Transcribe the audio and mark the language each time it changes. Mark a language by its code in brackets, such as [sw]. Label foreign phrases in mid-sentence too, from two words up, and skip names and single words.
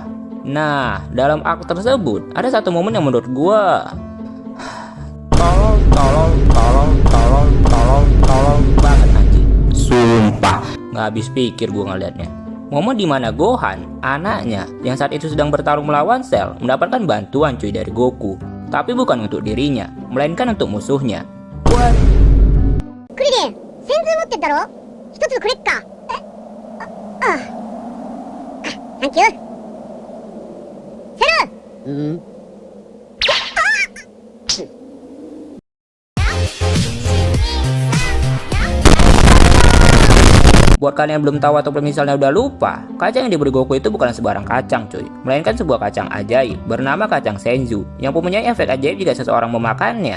[id] Nah, dalam arc tersebut ada satu momen yang menurut gua tolol banget anjing. Sumpah, nggak habis pikir gua ngeliatnya. Momen dimana Gohan, anaknya yang saat itu sedang bertarung melawan Cell, mendapatkan bantuan cuy dari Goku. Tapi bukan untuk dirinya, melainkan untuk musuhnya. What? [ja] クリリン、先頭持ってったろ？一つくれっか。サンキュー。セル。 [id] Buat kalian yang belum tahu atau misalnya udah lupa, kacang yang diberi Goku itu bukan sembarang kacang cuy, melainkan sebuah kacang ajaib bernama kacang Senzu yang mempunyai efek ajaib jika seseorang memakannya.